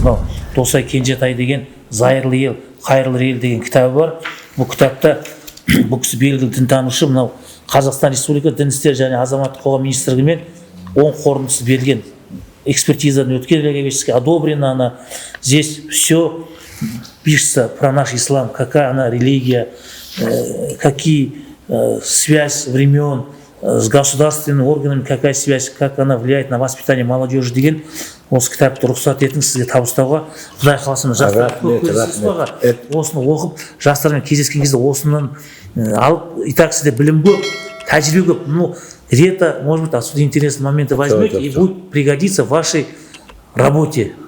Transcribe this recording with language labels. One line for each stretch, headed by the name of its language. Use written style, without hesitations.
Kazakh: Мынау Досай Кенжетай деген Зайырлы ел, қайырлы ел деген кітабы бар. Бұл кітапта бұл кісі белгілі дінтанушы, мынау Қазақстан Республика Дін істері және азаматтық қоғам министрлігімен оң қорытындысы берілген, экспертизадан өткен,
Russian: одобрено она. Здесь все пишется про наш ислам, какая она религия, какие связь времен с государственными органами, какая связь, как она влияет на воспитание молодежи
Kazakh: деген осы кітапты рұқсат етіңіз сізге табыстауға. Құдай қаласа жастар көп көресіз баға. Осыны оқып, жастармен кездескен кезде осынан алып, и так сізде білім көп, тәжірибе көп.
Russian: Ну, где-то, может быть, отсюда интересные моменты возьмете и будет пригодиться в вашей работе.